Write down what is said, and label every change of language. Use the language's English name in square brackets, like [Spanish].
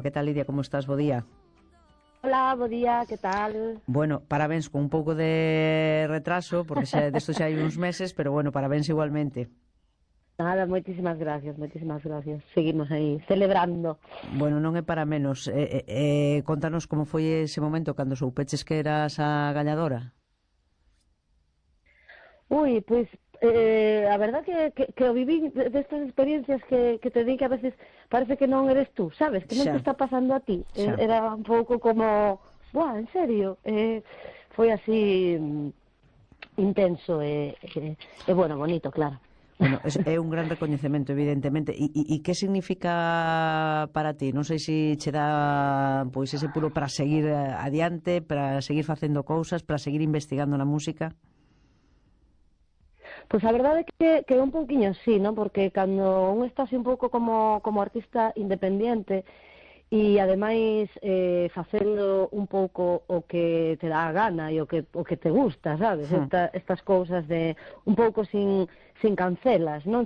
[Spanish] ¿Qué tal, Lidia? ¿Cómo estás? [Galician] Bo día. [Spanish] Hola, [Galician] bo día. [Spanish] ¿Qué tal? Bueno, parabéns con un poco de retraso, porque de esto ya hay unos meses, pero bueno, parabéns igualmente. Nada, muchísimas gracias. Seguimos ahí, celebrando. [Galician] Bueno, non é para menos. Contanos como foi ese momento cando soupeches que eras a gañadora. Uy, pues, a verdad que o viví destas experiencias que te di que a veces parece que non eres tú, sabes? Que non te está pasando a ti. Era un pouco como, buah, en serio. Foi así intenso e bueno, bonito, claro. Bueno, é un gran recoñecemento, evidentemente. E que significa para ti? Non sei se che dá pois ese puro para seguir adiante, para seguir facendo cousas, para seguir investigando na música. Pues a verdade é que un poquinho sí, ¿no? Porque cando un está así un pouco como artista independiente e ademais facendo un pouco o que te dá a gana e o que te gusta, sabes? Estas cousas de un pouco sin cancelas, non?